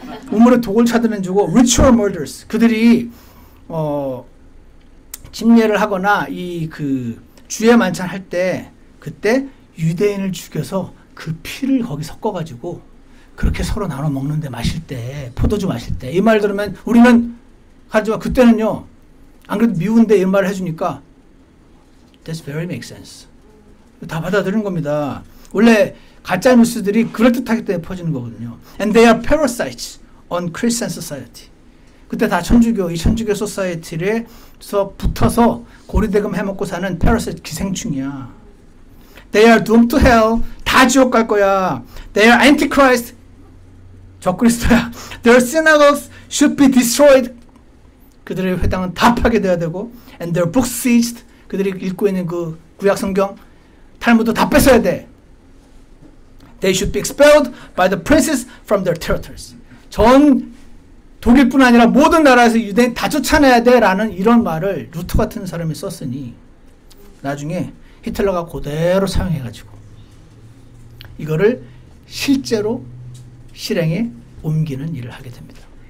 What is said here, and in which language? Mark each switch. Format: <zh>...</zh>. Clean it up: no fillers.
<ko>우물에 독을 타드는 주고</ko> <en>ritual murders,</en> <ko>그들이 침례를 하거나 이 그 주의 만찬 할 때 그때 유대인을 죽여서 그 피를 거기 섞어가지고 그렇게 서로 나눠 먹는데 마실 때 포도주 마실 때 이 말 들으면 우리는 하지만 그때는요 안 그래도 미운데 이 말을 해주니까</ko> <en>That's very make sense.</en> <ko>다 받아들이는 겁니다. 원래 가짜 뉴스들이 그럴듯하기 때문에 퍼지는 거거든요.</ko> <en>And they are parasites on Christian society.</en> <ko>그때 다 이 천주교 소사이티에서 붙어서 고리대금 해먹고 사는 parasite 기생충이야.</ko> <en>They are doomed to hell.</en> <ko>다 지옥 갈 거야.</ko> <en>They are antichrist.</en> <ko>적그리스도야.</ko> <en>Their synagogues should be destroyed.</en> <ko>그들의 회당은 다 파괴돼야 되고</ko> <en>and their books seized.</en> <ko>그들이 읽고 있는 그 구약 성경 탈무드 다 뺏어야 돼.</ko> <en>They should be expelled by the princes from their territories.</en> <ko>전 독일뿐 아니라 모든 나라에서 유대인 다 쫓아내야 돼 라는 이런 말을 루터 같은 사람이 썼으니 나중에 히틀러가 그대로 사용해가지고 이거를 실제로 실행에 옮기는 일을 하게 됩니다.</ko>